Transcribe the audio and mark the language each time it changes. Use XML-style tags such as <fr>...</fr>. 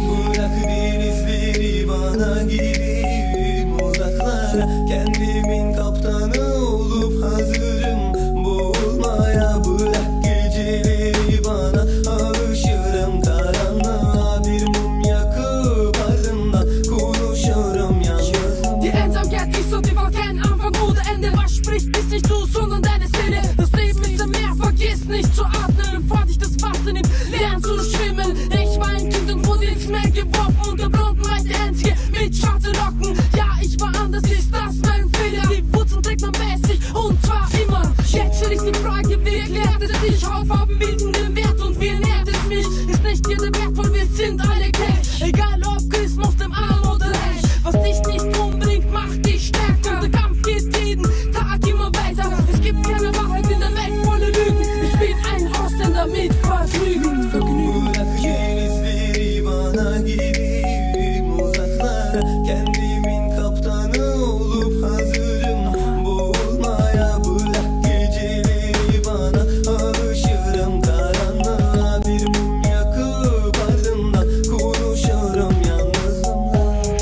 <tr>Bırak denizleri bana, gideyim uzaklara. Kendimin kaptanı olup hazırım boğulmaya. Bırak geceleri bana, alışırım karanlığa. Bir mum yakıp ardından konuşurum yalnız.</tr> <de>Die Einsamkeit ist so tief auf keinen Anfang oder Ende. Was spricht, bis nicht du, sondern deine Seele. Das Leben ist ein Meer, vergiss nicht zu atmen, bevor dich das Wasser nimmt. Lern zu schwimmen. Ich war ein Kind und wurde ins Meer geworfen. Unter Blonden war ich der Einzige mit schwarzen Locken. Ja, ich war anders, ist das mein Fehler? Die Wurzeln trägt man bei sich und zwar immer. Jetzt stell ich die Frage, wie erklärt es sich? Hautfarben bilden den Wert und wie nährt es mich? Ist nicht jeder wertvoll, wir sind alle gleich. Egal ob Christ, Muslim, arm oder reich. Was dich nicht umbringt, macht dich stärker. Der Kampf geht jeden Tag immer weiter. Es gibt keine Wahrheit in der Welt, volle Lügen. Ich bin ein Ausländer mit Vergnügen.</de> <tr>Bırak denizleri bana, gideyim uzaklara. Kendimin kaptanı olup hazırım boğulmaya. Bırak geceleri bana, alışırım karanlığa. Bir mum yakıp ardından konuşurum yalnızımla.</tr>